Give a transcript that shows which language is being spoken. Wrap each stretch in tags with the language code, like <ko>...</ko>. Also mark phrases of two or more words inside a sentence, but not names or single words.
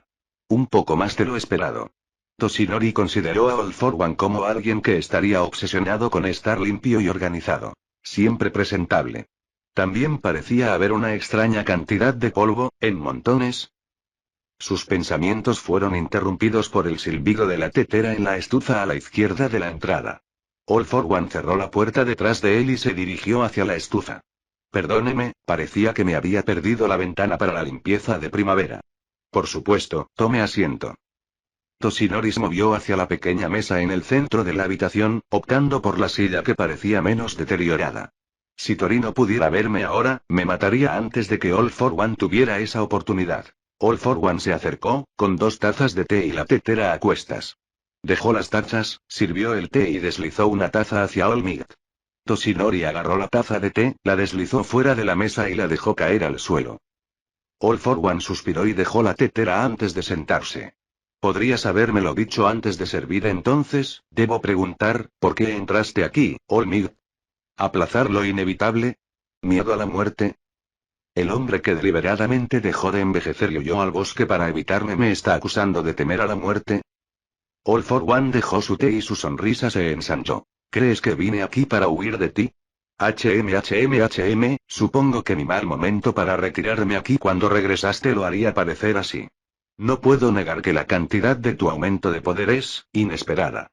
<es>Un poco más de lo esperado. Toshinori consideró a All for One como alguien que estaría obsesionado con estar limpio y organizado. Siempre presentable. También parecía haber una extraña cantidad de polvo, en montones. Sus pensamientos fueron interrumpidos por el silbido de la tetera en la estufa a la izquierda de la entrada. All for One cerró la puerta detrás de él y se dirigió hacia la estufa. Perdóneme, parecía que me había perdido la ventana para la limpieza de primavera. Por supuesto, tome asiento. Toshinori se movió hacia la pequeña mesa en el centro de la habitación, optando por la silla que parecía menos deteriorada. Si Torino pudiera verme ahora, me mataría antes de que All for One tuviera esa oportunidad. All for One se acercó, con 2 tazas de té y la tetera a cuestas. Dejó las tazas, sirvió el té y deslizó una taza hacia All Might. Toshinori agarró la taza de té, la deslizó fuera de la mesa y la dejó caer al suelo. All for One suspiró y dejó la tetera antes de sentarse. Podrías habérmelo dicho antes de servir entonces, debo preguntar, ¿por qué entraste aquí, All Might? ¿Aplazar lo inevitable? ¿Miedo a la muerte? El hombre que deliberadamente dejó de envejecer y huyó al bosque para evitarme me está acusando de temer a la muerte. All for One dejó su té y su sonrisa se ensanchó. ¿Crees que vine aquí para huir de ti? Supongo que mi mal momento para retirarme aquí cuando regresaste lo haría parecer así. No puedo negar que la cantidad de tu aumento de poder es inesperada.</es>